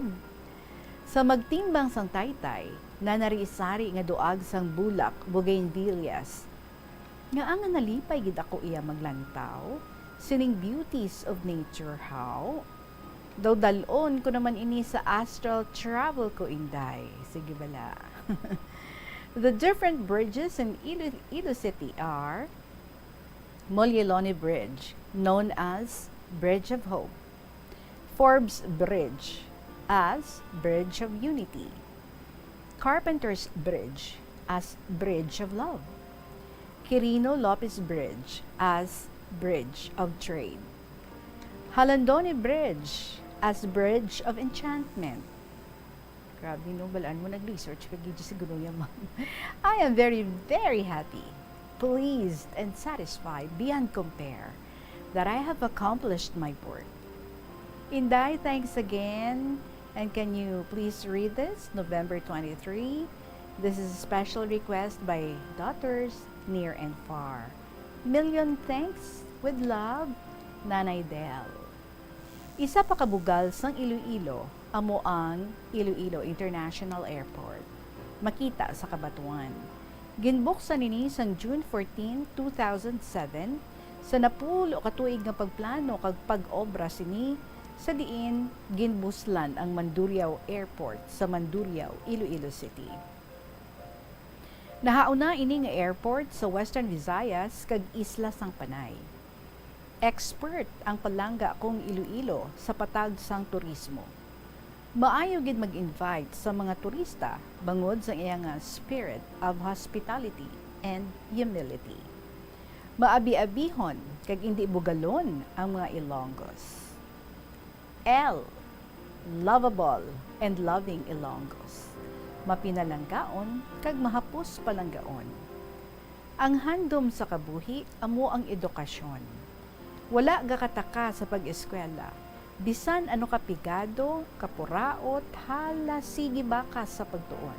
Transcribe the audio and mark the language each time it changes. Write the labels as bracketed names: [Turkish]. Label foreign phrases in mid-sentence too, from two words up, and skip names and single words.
[Hiligaynon] Sa magtimbang sang taytay, na narisari nga duag sang bulak, bougainvilleas. Nga ang nalipay gid ako iya maglantaw, sining [English] beauties of nature [Hiligaynon] how. Daw dalon ko naman ini sa [English] astral travel [Hiligaynon] ko inday. Sige bala. [English] The different bridges in Iloilo City are Molyeloni Bridge, known as Bridge of Hope. Forbes Bridge, as Bridge of Unity. Carpenter's Bridge, as Bridge of Love. Quirino Lopez Bridge, as Bridge of Trade. Halandoni Bridge, as Bridge of Enchantment. [Hiligaynon] Grabe no, balaan mo nag-research kag gid siguro yan, ma'am. [English] I am very, very happy, pleased, and satisfied beyond compare that I have accomplished my work. Inday, thanks again. And can you please read this? November 23. This is a special request by daughters near and far. Million thanks with love, Nanay Del. [Hiligaynon] Isa pa kabugal sang Iloilo, amo ang Iloilo International Airport. Makita sa Kabatuan. Ginbuksan nini sang June 14, 2007 sa napulo ka tuig nga pagplano kag pag-obra sini sa diin ginbuslan ang Mandurriao Airport sa Mandurriao, Iloilo City. Nahauna ini nga airport sa Western Visayas kag Isla sang Panay. Expert ang palangga kong Iloilo sa patag sang turismo. Maayo gid mag-invite sa mga turista bangod sa iya nga [English] spirit of hospitality and humility. [Hiligaynon] Maabi-abihon kag indi bugalon ang mga Ilonggos. [English] L. Lovable and loving Ilonggos. [Hiligaynon] Mapinalanggaon kag mahapos palanggaon. Ang handom sa kabuhi amo ang edukasyon. Wala gakataka sa pag-eskwela. Bisan ano kapigado, kapuraot, hala sige baka sa pagtuon.